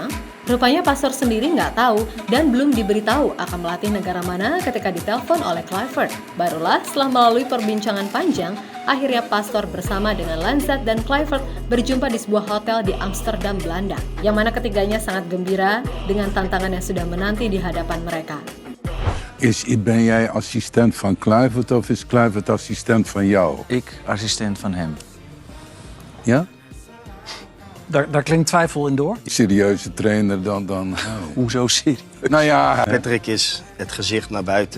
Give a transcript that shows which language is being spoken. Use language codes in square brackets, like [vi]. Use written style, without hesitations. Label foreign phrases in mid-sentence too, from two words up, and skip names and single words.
[id] Rupanya Pastor sendiri nggak tahu dan belum diberitahu akan melatih negara mana ketika ditelepon oleh Kluivert. Barulah setelah melalui perbincangan panjang, akhirnya Pastor bersama dengan Lanzar dan Kluivert berjumpa di sebuah hotel di Amsterdam, Belanda. Yang mana ketiganya sangat gembira dengan tantangan yang sudah menanti di hadapan mereka. [nl] Ben jij assistent van Kluivert of is Kluivert assistent van jou? Ik assistent van hem. Ja? Daar klinkt twijfel in door. Serieuze trainer dan... Hoezo serieus? Nou ja... Patrick is het gezicht naar buiten